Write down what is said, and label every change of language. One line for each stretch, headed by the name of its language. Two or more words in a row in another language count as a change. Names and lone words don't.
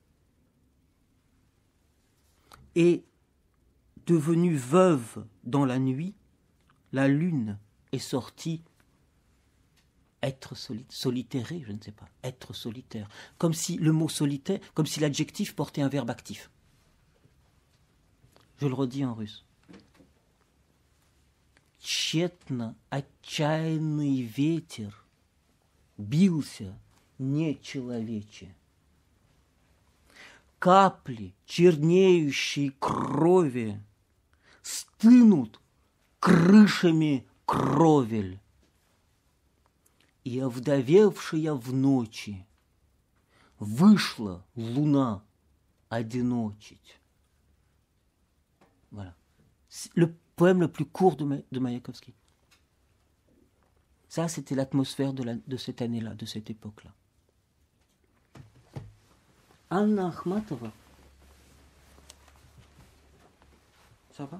French: Et, devenue veuve dans la nuit, la lune est sortie être solitaire, je ne sais pas, être solitaire. Comme si le mot solitaire, comme si l'adjectif portait un verbe actif. Je le redis en russe.
Russian: Тщетно отчаянный ветер бился нечеловече. Капли чернеющей крови стынут крышами кровель. И овдовевшая в ночи вышла луна одиночить.
French: Voilà. Le poème le plus court de Maïakovski. Ça, c'était l'atmosphère de cette année-là, de cette époque-là. Anna Akhmatova. Ça va?